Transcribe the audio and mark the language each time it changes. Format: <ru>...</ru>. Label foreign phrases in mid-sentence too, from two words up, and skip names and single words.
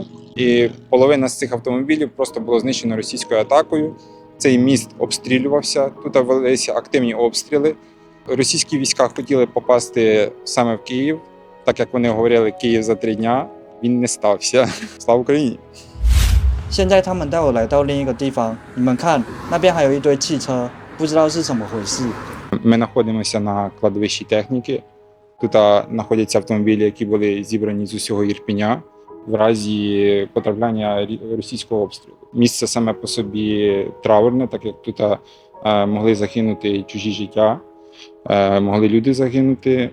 <uk>І половина з цих автомобілів просто було знищено російською атакою. Цей міст обстрілювався, тут велися активні обстріли. Російські війська хотіли попасти саме в Київ, так як вони говорили, Київ за 3 дня. Він не стався. Слава Україні!</uk> <zh>现在他们带我来到另一个地方，你们看，那边还有一堆汽车，不知道是怎么回事。</zh> <uk>Ми знаходимося на кладовищі техніки. Тут знаходяться автомобілі, які були зібрані з усього Ірпеня в разі потрапляння російського обстрілу. Місце саме по собі траурне, так як тут могли загинути чужі життя, могли люди загинути.</uk>